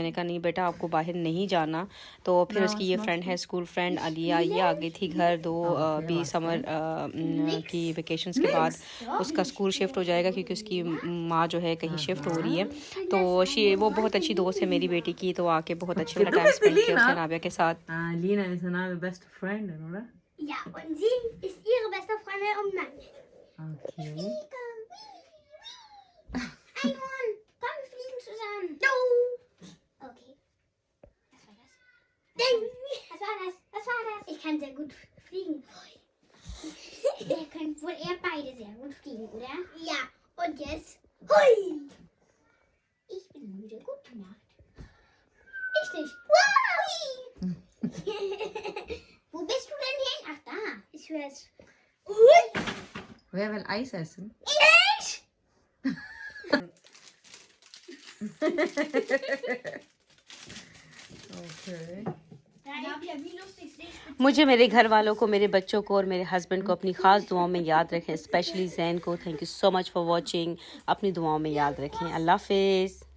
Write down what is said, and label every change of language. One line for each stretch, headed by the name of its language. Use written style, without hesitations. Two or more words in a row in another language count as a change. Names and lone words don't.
Hindi: मैंने कहा नहीं बेटा, आपको बाहर नहीं जाना। तो फिर उसकी ये फ्रेंड है,
English: school friend
Hindi: अलिया, ये आ गई थी घर। अभी समर की वेकेशंस के बाद उसका स्कूल शिफ्ट हो जाएगा, क्योंकि उसकी माँ जो है कहीं शिफ्ट हो रही है। तो वो बहुत अच्छी दोस्त है मेरी बेटी की। तो आके बहुत अच्छा वाला
English: time spend
Hindi: किया उसने नाबिया के साथ।
German: Lina ist eine beste Freundin, oder? Ja, und sie ist ihre beste Freundin und meine. Okay. Einhorn, komm, wir fliegen zusammen. No. Okay. Was war das? Ding. Was war das? Was war das? Ich kann sehr gut fliegen. Ihr könnt wohl eher beide sehr gut fliegen, oder? Ja. Und jetzt? Hui. Ich bin müde. Gute Nacht. Ich nicht. Wo bist du denn hin? Ach, da. Ich höre es. Wer will Eis essen? Ich! Okay.
Hindi: मुझे, मेरे घर वालों को, मेरे बच्चों को और मेरे हस्बैंड को अपनी ख़ास दुआओं में याद रखें, स्पेशली जैन को।
English: thank you so much for watching.
Hindi: अपनी दुआओं में याद रखें। अल्लाह हाफिज़।